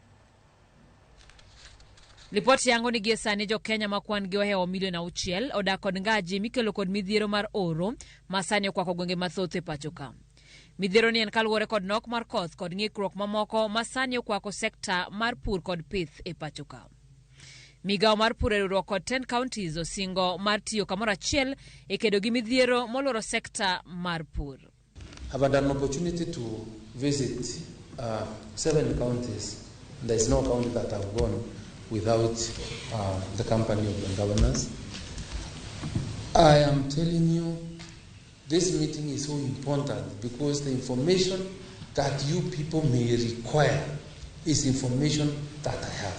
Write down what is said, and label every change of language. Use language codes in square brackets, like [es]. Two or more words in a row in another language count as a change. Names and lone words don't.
[luo] Lipoti yango ni gie sani jo Kenya makwan gi ohewo milion 6 odak kod ngaji mikelo kod midhiero mar oro masani okwako gwenge mathoth e pacho ka. Midhiero ni en kaluwore kod nok mar koth kod ng'ikruok mamoko masani okwako sekta mar pur kod pith e pacho ka. Migawo mar pur e riwruok kod 10 counties osingo mar tiyo kamoro achiel e kedo gi midhiero moloro sekta mar pur. [en] I've had an opportunity to visit 7 counties. There is no county that I've gone without the company of the governors. I am telling you, this meeting is so important because the information that you people may require is information that I have.